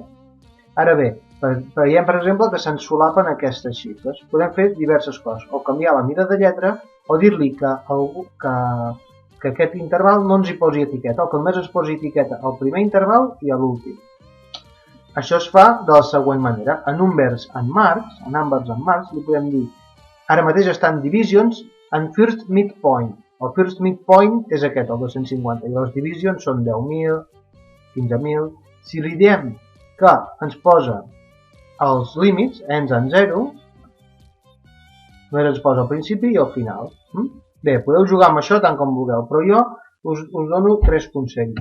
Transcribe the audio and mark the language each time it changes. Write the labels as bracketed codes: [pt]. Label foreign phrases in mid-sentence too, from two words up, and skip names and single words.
[ca] Ara bé, veiem, per exemple, que se'n solapen aquestes xifres. Podem fer diverses coses, o canviar la mida de lletra, o dir-li que aquest interval no ens hi posi etiqueta, o que només ens posi etiqueta al primer interval i a l'últim. Això es fa de la següent manera. [en] En numbers and marks, en numbers and marks, [ca] li podem dir ara mateix estan divisions en [en] first midpoint. [ca] El [en] first midpoint [ca] és aquest, el 250, i les divisions són 10.000, 15.000. Si li diem que ens posa els límits, ends en 0, només ens posa al principi i al final. Bé, podeu jugar amb això tant com vulgueu, però jo us dono 3 consells.